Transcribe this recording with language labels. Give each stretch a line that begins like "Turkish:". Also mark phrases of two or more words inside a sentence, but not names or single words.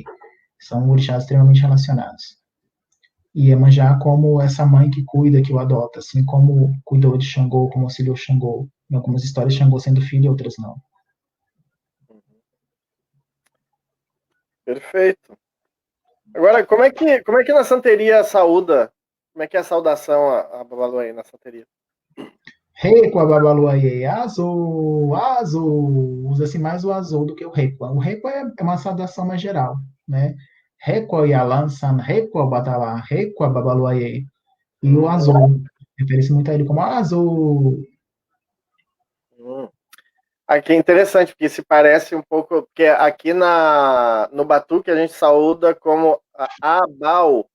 Portuguese: São orixás extremamente relacionados. E Iemanjá como essa mãe que cuida, que o adota, assim como cuidou de Xangô, como auxiliou Xangô. Em algumas histórias, Xangô sendo filho, e outras não. Perfeito. Agora, como é que na santeria saúda? Como é que é a saudação a Babaloaê na santeria? Reikwa Babaloaê, azul, azul. Usa-se mais o azul do que o Reikwa. O Reikwa é uma saudação mais geral, né? Reikwa Yalansan, Reikwa Batalá, Reikwa Babaloaê. E o azul, refere-se muito a ele como azul. Aqui é interessante, porque se parece um pouco, porque aqui no Batuque a gente saúda como Abal.